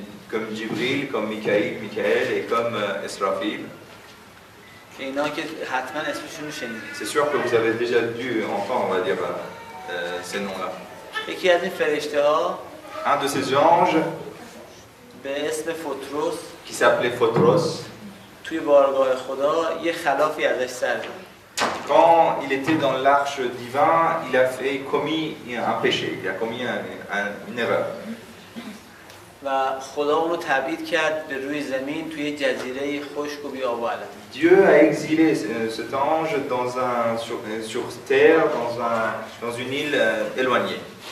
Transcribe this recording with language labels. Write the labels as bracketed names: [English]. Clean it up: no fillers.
[French] Comme Jibril, comme Michaël et comme Israfil. [Persian] که اینا که حتما اسمشون رو شنیدید. [French] C'est sûr que vous avez déjà dû entendre, on va dire, ces noms-là. [Persian] یکی از این فرشته‌ها [French] Un de ces anges [Persian] به اسم فوتروس [French] qui s'appelait Photros, [Persian] توی بارگاه خدا یه خلافی ازش سر زد. [French] quand il était dans l'arche divin, il a commis un péché, il a commis une erreur. [Persian] و خدا اونو تبعید کرد به روی زمین توی جزیره خشک و بی‌آب و علف. [French] Dieu a exilé cet ange sur terre, dans une île éloignée.